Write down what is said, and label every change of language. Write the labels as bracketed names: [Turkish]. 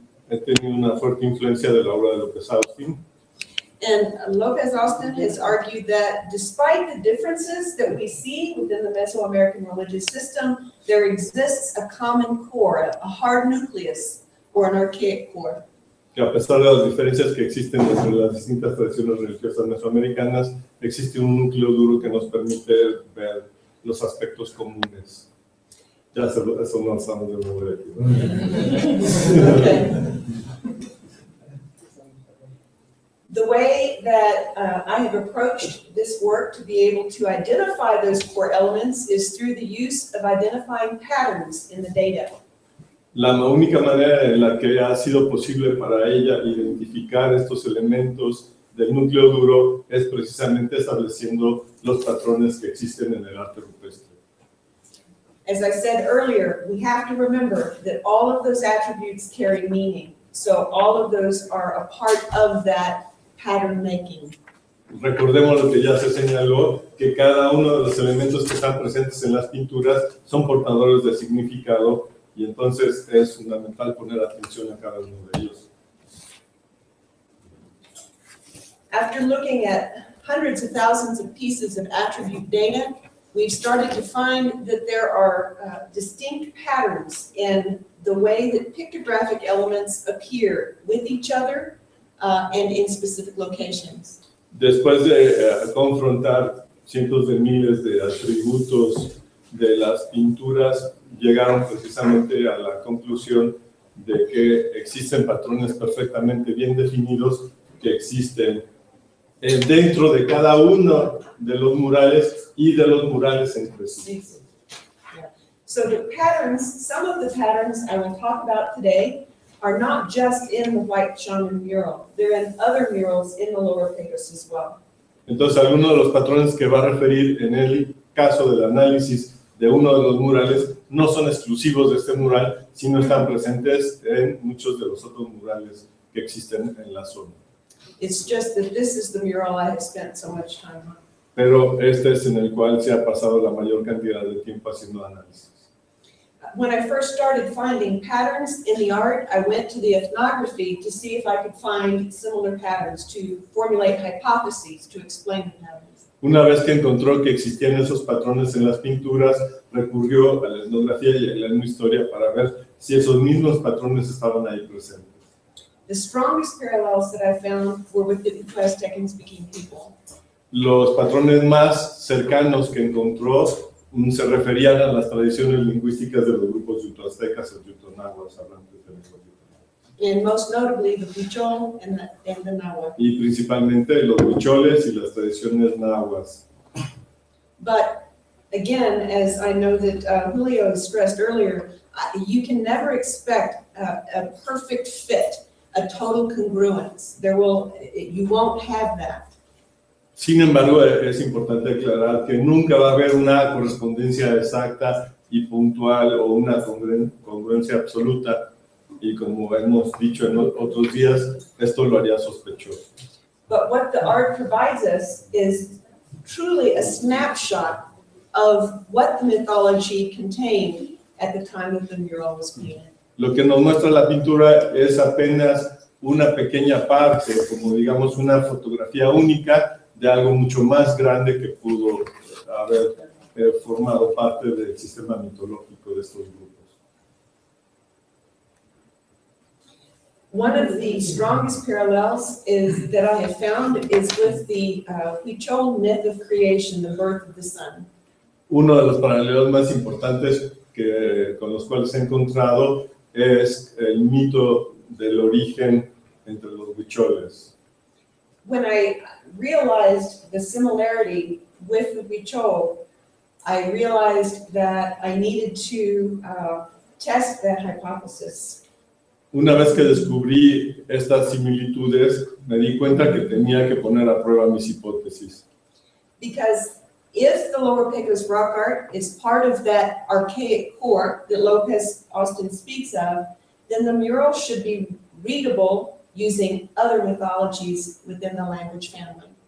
[Spanish] He tenido una fuerte influencia de la obra de López Austin. [English] And Lopez Austin has argued that despite the differences that we see within the Mesoamerican religious system, there exists a common core, a hard nucleus, or an archaic core. [Spanish] Que a pesar de las diferencias que existen entre las distintas tradiciones religiosas mesoamericanas, existe un núcleo duro que nos permite ver los aspectos comunes. Ya eso no estamos de nuevo aquí, ¿no? [English] Okay. The way that I have approached this work to be able to identify those core elements is through the use of identifying patterns in the data. [Spanish] La única manera en la que ha sido posible para ella identificar estos elementos del núcleo duro es precisamente estableciendo los patrones que existen en el arte rupestre. [English] As I said earlier, we have to remember that all of those attributes carry meaning. So all of those are a part of that pattern making. [Spanish] Recordemos lo que ya se señaló, que cada uno de los elementos que están presentes en las pinturas son portadores de significado y entonces es fundamental poner atención a cada uno de ellos. [English] After looking at hundreds of thousands of pieces of attribute data, we've started to find that there are distinct patterns in the way that pictographic elements appear with each other and in specific locations. [Spanish] Después de confrontar cientos de miles de atributos de las pinturas, llegaron precisamente a la conclusión de que existen patrones perfectamente bien definidos que existen dentro de cada uno de los murales y de los murales entre sí. [English] Yeah. So the patterns, some of the patterns I will talk about today are not just in the White Shaman mural. They're in other murals in the Lower Pecos as well. [Spanish] Entonces, algunos de los patrones que va a referir en el caso del análisis de uno de los murales no son exclusivos de este mural, sino están presentes en muchos de los otros murales que existen en la zona. [English] It's just that this is the mural I have spent so much time on. [Spanish] Pero este es en el cual se ha pasado la mayor cantidad de tiempo haciendo análisis. [English] when I first started finding patterns in the art, I went to the ethnography to see if I could find similar patterns, to formulate hypotheses to explain the patterns. [Spanish] Una vez que encontró que existían esos patrones en las pinturas, recurrió a la etnografía y a la historia para ver si esos mismos patrones estaban ahí presentes. [English] The strongest parallels that I found were with the Yucatec-speaking people. [Spanish] Los patrones más cercanos que encontró se referían a las tradiciones lingüísticas de los grupos yutlastecas o yutonahuas, hablantes de lenguas yutonahuas. [English] And most notably the Huichol and the Nahua. [Spanish] Y principalmente los huicholes y las tradiciones nahuas. [English] But again, as I know that Julio stressed earlier, you can never expect a perfect fit, a total congruence. You won't have that. [Spanish] Sin embargo, es importante aclarar que nunca va a haber una correspondencia exacta y puntual o una congruencia absoluta. Y como hemos dicho en otros días, esto lo haría sospechoso. [English] But what the art provides us is truly a snapshot of what the mythology contained at the time that the mural was painted. [Spanish] Lo que nos muestra la pintura es apenas una pequeña parte, como digamos una fotografía única de algo mucho más grande que pudo haber formado parte del sistema mitológico de estos grupos. [English] One of the strongest parallels that I have found is with the Huichol myth of creation, the birth of the sun. [Spanish] Uno de los paralelos más importantes con los cuales he encontrado es el mito del origen entre los huicholes. [English] When I realized the similarity with the Huichol, I realized that I needed to test that hypothesis. [Spanish] Una vez que descubrí estas similitudes, me di cuenta que tenía que poner a prueba mis hipótesis. [English] Because if the Lower Pecos rock art is part of that archaic core that Lopez Austin speaks of, then the mural should be readable using other mythologies within the language family.